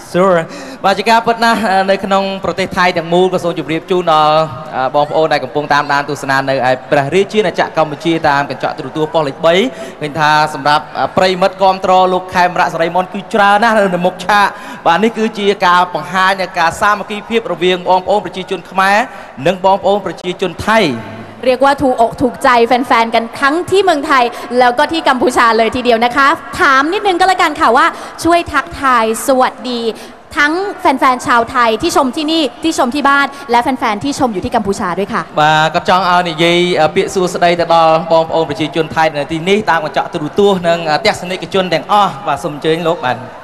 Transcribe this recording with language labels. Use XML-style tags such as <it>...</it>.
<km>Sure បាទជាការពិតណាស់នៅក្នុងប្រទេសថៃទាំងមូលក៏សូមជម្រាបជូនដល់បងប្អូនដែលកំពុងតាមដានទស្សនានៅឯព្រះរាជាណាចក្រកម្ពុជាតាមកញ្ចក់ទូរទស្សន៍ប៉ុស្តិ៍លេខ3ឃើញថាសម្រាប់ប្រិមិត្តគាំទ្រលោកខេមរៈ សរីមន្តគឺច្រើនណាស់នៅមុខឆាកបាទនេះគឺជាការបង្ហាញនៃការសាមគ្គីភាពរវាងបងប្អូនប្រជាជនខ្មែរនិងបងប្អូនប្រជាជនថៃ</km> <th>เรียกว่าถูกอกถูกใจแฟนๆกันทั้งที่เมืองไทยแล้วก็ที่กัมพูชาเลยทีเดียวนะคะถามนิดนึงก็แล้วกันค่ะว่าช่วยทักทายสวัสดีทั้งแฟนๆชาวไทยที่ชมที่นี่ที่ชมที่บ้านและแฟนๆที่ชมอยู่ที่กัมพูชาด้วยค่ะ</th> <km>បាទក៏ចង់ឲ្យនិយាយពាក្យសួស្តីទៅដល់បងប្អូនប្រជាជនថៃនៅទីនេះតាមកញ្ចក់ទូរទស្សន៍និងទស្សនិកជនទាំងអស់បាទសូមអញ្ជើញលោកបាទ</km>